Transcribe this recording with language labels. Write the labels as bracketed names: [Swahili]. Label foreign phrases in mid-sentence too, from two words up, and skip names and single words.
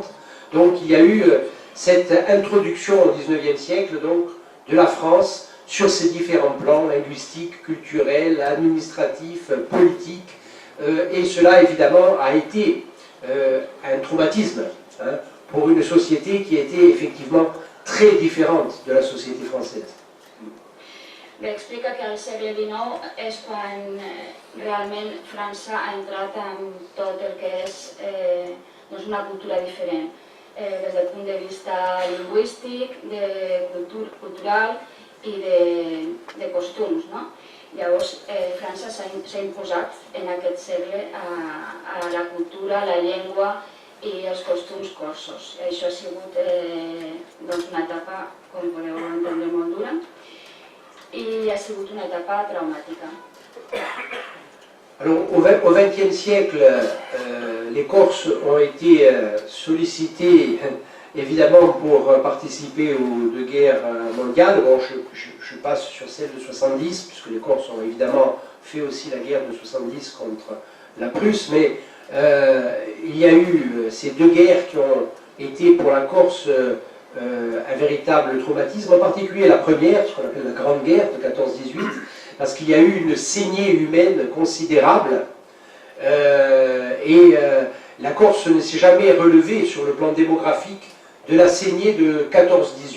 [French] Donc il y a eu cette introduction au 19e siècle donc, de la France sur ces différents plans linguistiques, culturels, administratifs, politiques, et cela évidemment a été un traumatisme pour une société qui était effectivement très différente de la société française. [Catalan] Bé, explica que al segle XIX és quan realment França ha entrat en tot el que és doncs una cultura diferent, des del punt de vista lingüístic, cultural i de costums. No? Llavors, França s'ha imposat en aquest segle a la cultura, la llengua i els costums corsos. Això ha sigut una etapa, com podeu entendre, molt dura, i ha sigut una etapa traumàtica. [French] Alors, au XXe siècle, les Corses ont été sollicités évidemment pour participer aux deux guerres mondiales. Bon, je passe sur celle de 70, puisque les Corses ont évidemment fait aussi la guerre de 70 contre la Prusse, mais il y a eu ces deux guerres qui ont été pour la Corse un véritable traumatisme, en particulier la première, ce qu'on appelle la Grande Guerre de 14-18, parce qu'il y a eu une saignée humaine considérable, et la Corse ne s'est jamais relevée sur le plan démographique de la saignée de 14-18.